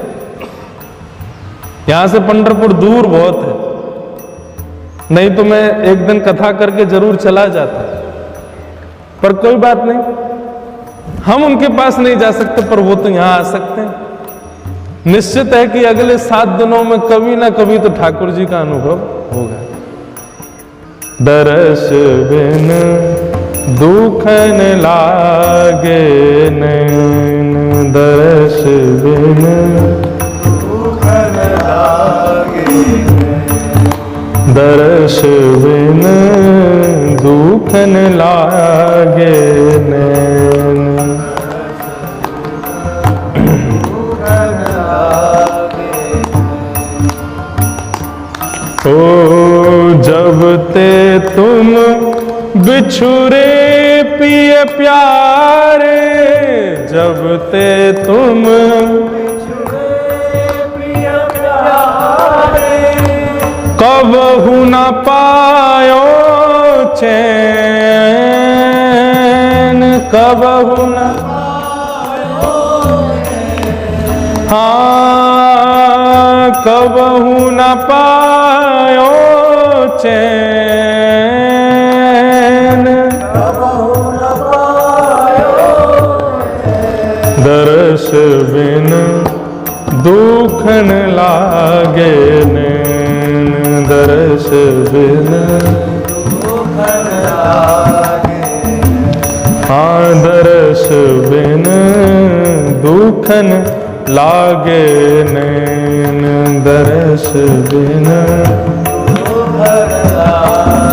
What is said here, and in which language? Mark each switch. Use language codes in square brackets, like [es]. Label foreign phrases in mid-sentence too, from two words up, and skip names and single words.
[hi] यहां से पंढरपुर दूर बहुत है, नहीं तो मैं एक दिन कथा करके जरूर चला जाता, पर कोई बात नहीं, हम उनके पास नहीं जा सकते, पर वो तो यहां आ सकते हैं। निश्चित है कि अगले 7 दिनों में कभी ना कभी तो ठाकुर जी का अनुभव होगा। [bra] दरस बिन दुखन लागे नैन, दरस बिन दुखन लागे, दरस बिन दुखन लागे नैन। ओ जब ते तुम बिछुरे पिए प्यारे, जब ते तुम बिछुरे पिए प्यारे, कबहु न पायो चैन, कबहु न पायो, हाँ कबहु न पायो चैन, कबहु न पायो, दरस बिन दुखन लागे नैन, दरस बिन दुखन लागे, हाँ दरस बिन दुखन लागे नैन, दरस बिन दुखन लागे।